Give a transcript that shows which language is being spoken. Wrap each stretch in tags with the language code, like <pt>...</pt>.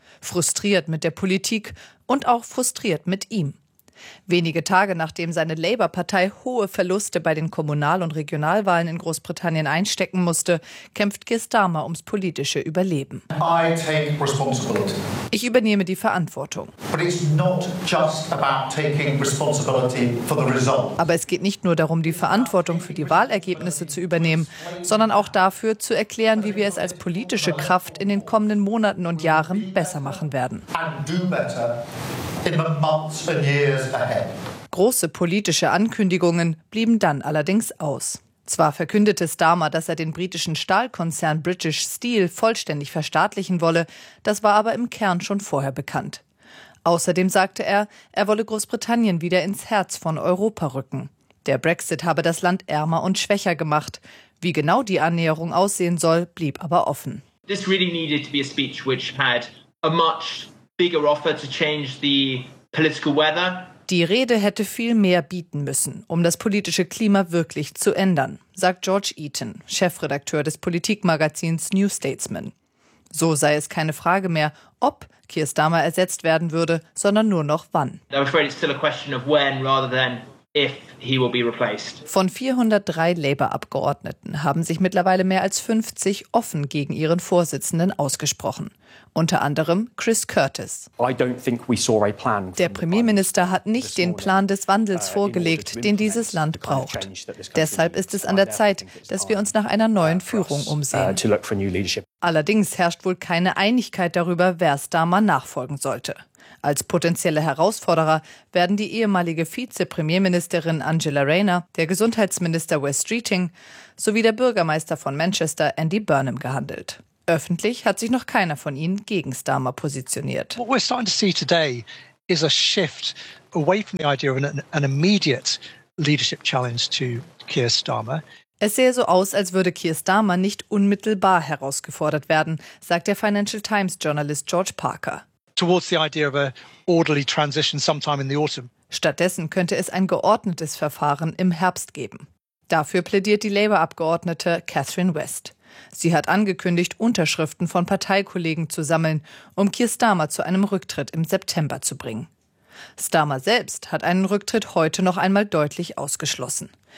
<de>Frustriert mit der Politik und auch frustriert mit ihm. Wenige Tage nachdem seine Labour-Partei hohe Verluste bei den Kommunal- und Regionalwahlen in Großbritannien einstecken musste, kämpft Keir Starmer ums politische Überleben.</de> <en>I take responsibility.</en> <de>Ich übernehme die Verantwortung.</de> <en>But it's not just about taking responsibility for the result.</en> <de>Aber es geht nicht nur darum, die Verantwortung für die Wahlergebnisse zu übernehmen, sondern auch dafür zu erklären, wie wir es als politische Kraft in den kommenden Monaten und Jahren besser machen werden.</de> <en>And do better. In the months and years ahead.</en> <de>Große politische Ankündigungen blieben dann allerdings aus. Zwar verkündete Starmer, dass er den britischen Stahlkonzern British Steel vollständig verstaatlichen wolle, das war aber im Kern schon vorher bekannt. Außerdem sagte er, er wolle Großbritannien wieder ins Herz von Europa rücken. Der Brexit habe das Land ärmer und schwächer gemacht. Wie genau die Annäherung aussehen soll, blieb aber offen.</de> <en>This really needed to be a speech which had a much bigger offer to change the political weather.</en> <de>Die Rede hätte viel mehr bieten müssen, um das politische Klima wirklich zu ändern, sagt George Eaton, Chefredakteur des Politikmagazins New Statesman. So sei es keine Frage mehr, ob Keir Starmer ersetzt werden würde, sondern nur noch wann.</de> <en>I'm afraid it's still a question of when rather than if he will be replaced.</en> <de>Von 403 Labour-Abgeordneten haben sich mittlerweile mehr als 50 offen gegen ihren Vorsitzenden ausgesprochen. Unter anderem Chris Curtis.</de> <en>I don't think we saw a plan.</en> <de>Der Premierminister hat nicht den Plan des Wandels vorgelegt, den dieses Land braucht. Deshalb ist es an der Zeit, dass wir uns nach einer neuen Führung umsehen.</de> <en>To look for new leadership.</en> <de>Allerdings herrscht wohl keine Einigkeit darüber, wer Starmer nachfolgen sollte. Als potenzielle Herausforderer werden die ehemalige Vizepremierministerin Angela Rayner, der Gesundheitsminister Wes Streeting sowie der Bürgermeister von Manchester Andy Burnham gehandelt. Öffentlich hat sich noch keiner von ihnen gegen Starmer positioniert.</de> <en>What we're starting to see today is a shift away from the idea of an immediate leadership challenge to Keir Starmer.</en> <de>Es sehe so aus, als würde Keir Starmer nicht unmittelbar herausgefordert werden, sagt der Financial Times Journalist George Parker.</de> <en>Towards the idea of a orderly transition sometime in the autumn.</en> <de>Stattdessen könnte es ein geordnetes Verfahren im Herbst geben. Dafür plädiert die Labour-Abgeordnete Catherine West. Sie hat angekündigt, Unterschriften von Parteikollegen zu sammeln, um Keir Starmer zu einem Rücktritt im September zu bringen. Starmer selbst hat einen Rücktritt heute noch einmal deutlich ausgeschlossen.</de>